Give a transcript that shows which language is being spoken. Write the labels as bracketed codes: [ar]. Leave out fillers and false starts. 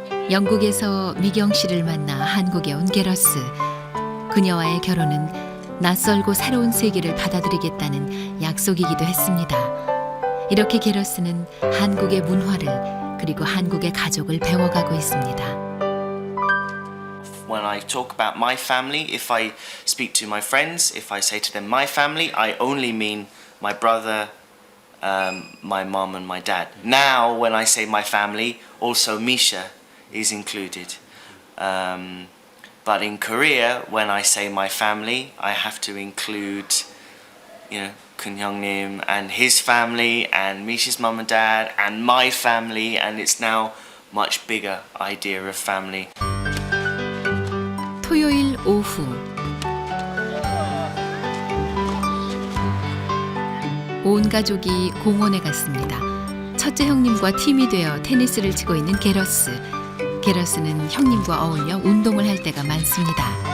[ko] 영국에서 미경 씨를 만나 한국에 온 게러스. 그녀와의 결혼은 낯설고 새로운 세계를 받아들이겠다는 약속이기도 했습니다. 이렇게 게러스는 한국의 문화를 그리고 한국의 가족을 배워가고 있습니다. [en] When I talk about my family, if I speak to my friends, if I say to them my family, I only mean my brother, my mom and my dad. Now when I say my family, also Misha is included. But in Korea, when I say my family, I have to include, Kun Hyung-nim and his family and Misha's mum and dad and my family, and it's now much bigger idea of family. [ko] 토요일 오후 온 가족이 공원에 갔습니다. 첫째 형님과 팀이 되어 테니스를 치고 있는 게러스. 게러스는 형님과 어울려 운동을 할 때가 많습니다.